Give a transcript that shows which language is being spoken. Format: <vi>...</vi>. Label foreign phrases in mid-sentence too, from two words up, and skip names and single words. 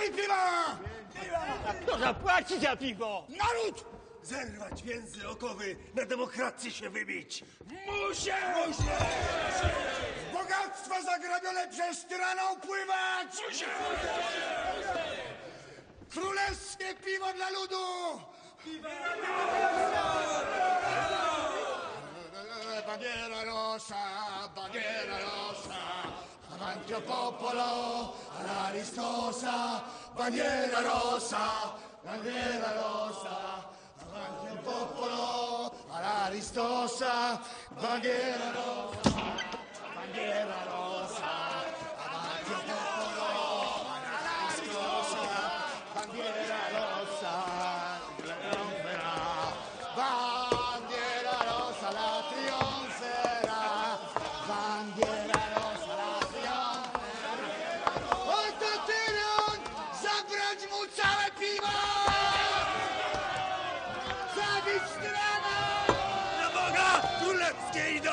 <pl>A kto zapłaci za piwo? Naród Zerwać więzy okowy, na demokrację się wybić. Muszę! W bogactwa zagrabione przez tyraną pływać! Królewskie piwo dla ludu!</pl> <it>Bandiera rosa, avanti al popolo, alla ristosa, bandiera rosa, avanti al popolo, alla ristosa, bandiera rosa, avanti al popolo, alla ristosa, bandiera rosa, trionferà, bandiera rosa la trionferà, bandiera rosa la trionferà.</it> <pl>Oto tyran, zabrać mu całe piwo! Zabić tyrana! Na Boga królewskie idą!</pl>